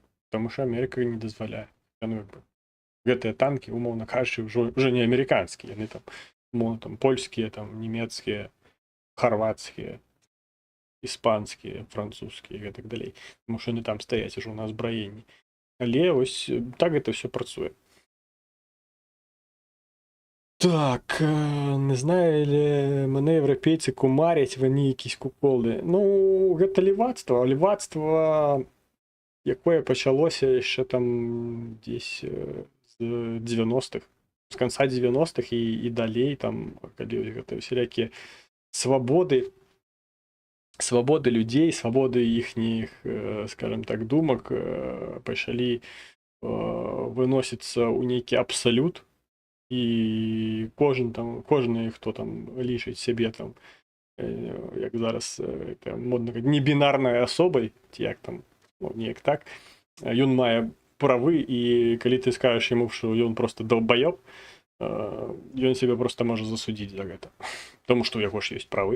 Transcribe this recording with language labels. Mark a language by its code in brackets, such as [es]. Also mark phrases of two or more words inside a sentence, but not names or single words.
[be] Таму што Амерыка не дазваляе. Яны гэтыя танкі, умоўна кажучы, ўжо не амерыканскія, яны там, умоўна, там польскія, там нямецкія, харвацкія, іспанскія, французскія і гэтак далей. Таму што яны там стаяць ужо на азбраенні. Але ось так гэта ўсё працуе. [uk] Так, не знаю, але мене європейці кумарять, вони якісь куколди. [be] Ну, гэта лівацтва. Лівацтва, якое [uk] почалося ще там десь [be] з 90-х, з конца 90-х і далей, там, калі гэта всякі свободы людей, свободы іхніх, скажем так, думак пачалі выносіцца ў нейкі абсалют, і кожны, хто там лічыць сябе там, як зараз модна казаць, небінарнай асобай, ці як там, неяк так, ён мае правы, і калі ты скажаш яму, што ён просто долбаёб, ён сябе просто можа засудзіць за гэта, тому што ў яго ж ёсць правы.